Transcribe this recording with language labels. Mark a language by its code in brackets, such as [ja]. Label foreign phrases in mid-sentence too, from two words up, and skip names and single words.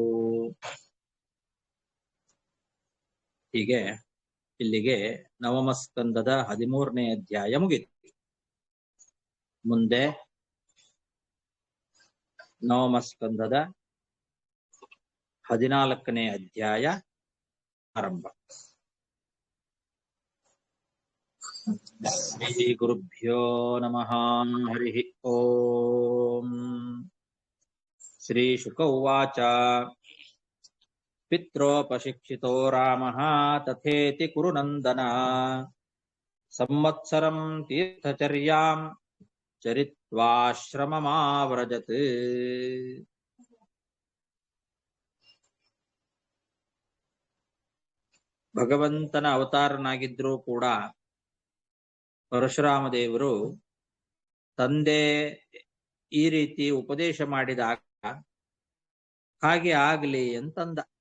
[kn] ಹೀಗೆ ಇಲ್ಲಿಗೆ ನವಮಸ್ಕಂದದ 13ನೇ ಅಧ್ಯಾಯ ಮುಗಿತು. ಮುಂದೆ ನವಮಸ್ಕಂದದ 14ನೇ ಅಧ್ಯಾಯ ಆರಂಭ. [sa] ಶ್ರೀ ಗುರುಭ್ಯೋ ನಮಃ. ಹರಿ ಓಂ. ಶ್ರೀ ಶುಕ ಉವಾಚ. ಪಿತ್ರೋಪಶಿಕ್ಷಿತೋ ರಾಮಃ ತಥೇತಿ ಕುರು ನಂದನ ಸಂವತ್ಸರಂ ತೀರ್ಥಚರ್ಯಾಂ ಚರಿತ್ವಾಶ್ರಮಮಾವ್ರಜತ್. [kn] ಭಗವಂತನ ಅವತಾರನಾಗಿದ್ರೂ ಕೂಡ ಪರಶುರಾಮ ದೇವರು ತಂದೆ ಈ ರೀತಿ ಉಪದೇಶ ಮಾಡಿದಾಗ ಹಾಗೆ ಆಗ್ಲಿ ಅಂತಂದ.